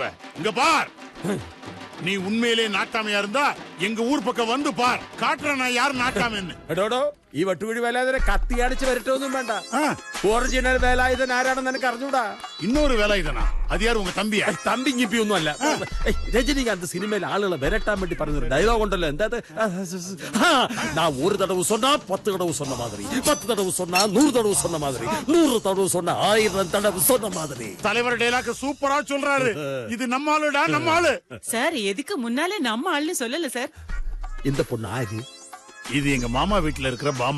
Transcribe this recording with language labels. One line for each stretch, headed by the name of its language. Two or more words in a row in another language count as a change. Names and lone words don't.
Tamil: இங்க பார், நீ உண்மையிலே நாட்டாமையா இருந்தா எங்க ஊர் பக்கம் வந்து பார். காட்டுறேன் நான் யார் நாட்டாமைன்னு.
Malayalam: എടോടോ, ഈ വട്ടുപിടി വേലായുധനെ കത്തിയടിച്ച് വരട്ടൊന്നും വേണ്ട. ഒറിജിനൽ വേലായുധൻ ആരാണെന്ന് എനിക്ക് അറിഞ്ഞൂടാ.
Tamil: இன்னொரு வேலாயுதனா? அது யார், உங்க தம்பியா?
Malayalam: തമ്പി ഇപ്പി ഒന്നും അല്ല. രജനികാന്ത് സിനിമയിൽ ആളുകളെ വരട്ടാൻ വേണ്ടി പറഞ്ഞൊരു ഡയലോഗ് ഉണ്ടല്ലോ. എന്താ?
Tamil: நான் ஒரு தடவை சொன்னா 10 தடவை சொன்ன மாதிரி, 10 தடவை சொன்னா 100 தடவை சொன்ன மாதிரி, 100 தடவை சொன்னா 1000 தடவை சொன்ன மாதிரி. தலைவர் டயலாக் சூப்பரா சொல்றாரு. இது நம்ம ஆளுடா, நம்ம ஆளு. சார், எதுக்கு முன்னாலே நம்ம ஆள்னு சொல்லல சார்? இந்த பொண்ணு ஆரு? இது எங்க மாமா வீட்டுல இருக்கிற பாமா.